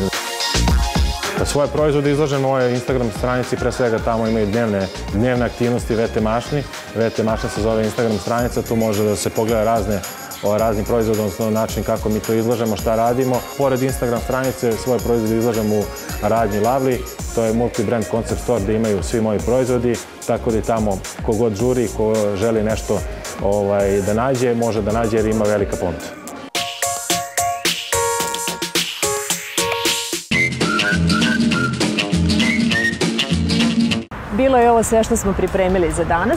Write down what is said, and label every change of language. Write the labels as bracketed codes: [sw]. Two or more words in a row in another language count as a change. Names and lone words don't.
[sr] Svoje proizvode izlažem na mojoj Instagram stranici, pre svega tamo imaju dnevne aktivnosti Vete mašni. Vete mašna se zove Instagram stranica, tu može da se pogleda raznim proizvodom, odnosno način kako mi to izlažemo, šta radimo. Pored Instagram stranice svoje proizvode izlažem u radnji Lavli. To je [en] multi-brand concept store [sr] gde imaju svi moji proizvodi, tako da i tamo kogod žuri, ko želi nešto da nađe, može da nađe jer ima velika ponuda. Bilo je ovo sve što smo pripremili za danas.